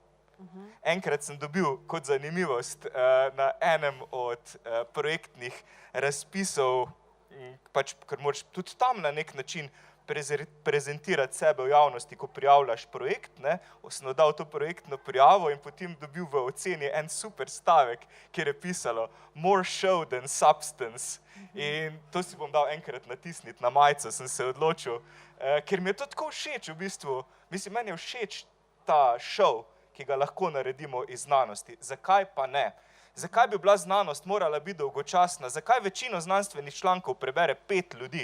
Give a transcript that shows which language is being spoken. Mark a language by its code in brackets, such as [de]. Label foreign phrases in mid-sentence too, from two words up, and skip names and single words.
[sl] Enkrat sem dobil kot zanimivost na enem od projektnih razpisov, pač, ker moraš tudi tam na nek način prezentirati sebe v javnosti, ko prijavljaš projekt, ne, sem dal to projektno prijavo in potem dobil v oceni en super stavek, kjer je pisalo [en] more show than substance. [sl] In to si bom dal enkrat natisniti na majico, sem se odločil, ker mi je to tako všeč v bistvu. Mislim, meni je všeč ta show, ki ga lahko naredimo iz znanosti. Zakaj pa ne? Zakaj bi bila znanost morala biti dolgočasna? Zakaj večino znanstvenih člankov prebere 5 ljudi?